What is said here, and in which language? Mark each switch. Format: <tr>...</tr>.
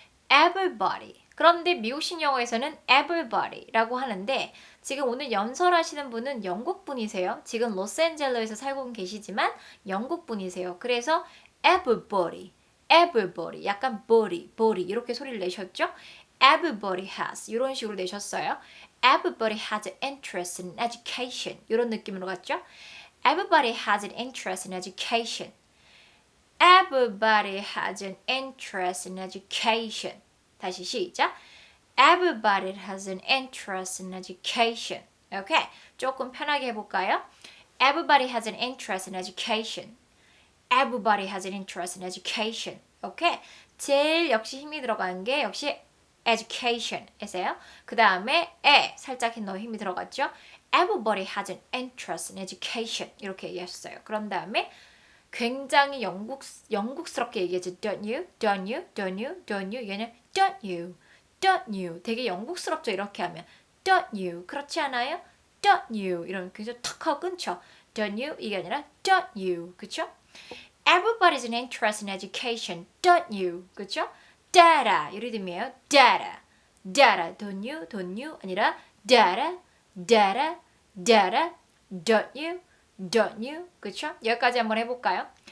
<ko>everybody 그런데 미국식 영어에서는 everybody라고 하는데 지금 오늘 연설하시는 분은 영국 분이세요. 지금 로스앤젤레스에서 살고 계시지만 영국 분이세요. 그래서 everybody 약간 body 이렇게 소리를 내셨죠?</ko> <en>Everybody has</en> <ko>이런 식으로 내셨어요.</ko> <en>Everybody has an interest in education</en> <ko>이런 느낌으로 갔죠.</ko> <en>Everybody has an interest in education. Everybody has an interest in education.</en> <ko>다시 시작.</ko> <en>Everybody has an interest in education.</en> <ko>오케이. 조금 편하게 해볼까요?</ko> <en>Everybody has an interest in education. Everybody has an interest in education.</en> <ko>오케이. 제일 역시 힘이 들어간 게 역시 education에서요. 그 다음에 살짝 더 힘이 들어갔죠.</ko> <en>Everybody has an interest in education.</en> <ko>이렇게 얘기하셨어요. 그런 다음에 굉장히 영국스럽게 얘기하죠.</ko> <en>Don't you? Don't you? Don't you? Don't you?</en> <ko>얘는</ko> <en>don't you? Don't you?</en> <ko>되게 영국스럽죠. 이렇게 하면</ko> <en>don't you?</en> <ko>그렇지 않아요?</ko> <en>Don't you?</en> <ko>이러면 그죠? 탁 하고 끊죠. Don't you? 이게 아니라</ko> <en>don't you?</en> <ko>그쵸?</ko> <en>Everybody's an interest in education. Don't you?</en> <ko>그쵸? data 이 리듬이에요.</ko> <en>data. data. Don't you? Don't you?</en> <ko>아니라</ko> <en>data. data. data. Don't you? Don't you?</en> <ko>그쵸? 여기까지 한번 해볼까요?</ko>